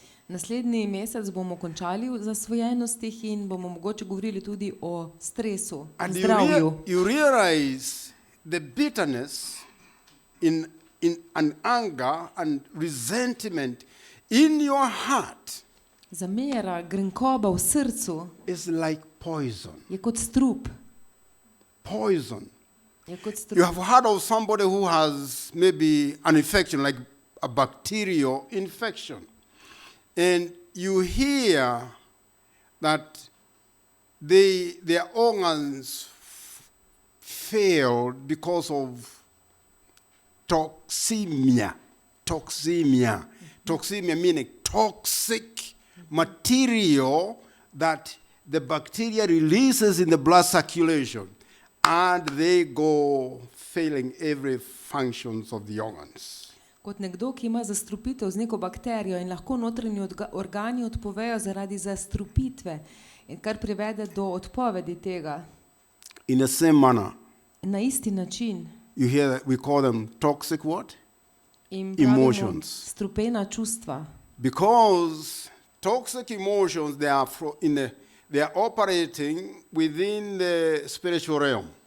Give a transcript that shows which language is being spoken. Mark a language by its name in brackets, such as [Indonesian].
[Slovenian] Naslednji mesec bomo končali v zasvojenostih in bomo mogoče govorili tudi o stresu in [English] And [Slovenian] zdravju. [English] you realize the bitterness in and anger and resentment in your heart [Slovenian] Zamera, grenkoba v srcu [English] is like poison. [Slovenian] je kot strup. [English] Poison. [Slovenian] Je kot [English] You [Slovenian] strup. [English] have heard of somebody who has maybe an infection, like a bacterial infection. And you hear that their organs failed because of toxemia. Toxemia meaning toxic material that the bacteria releases in the blood circulation, and they go failing every functions of the organs. [Slovenian] Kot nekdo, ki ima zastrupitev z neko bakterijo in lahko notranji organi odpovejo zaradi zastrupitve, in kar privede do odpovedi tega. [English] In the same manner, [Slovenian] Na isti način [English] you hear that we call them toxic what? [Slovenian] jim pravimo [English] Emotions. [Slovenian] strupena čustva. [English] Because toxic emotions, they are operating within the spiritual realm.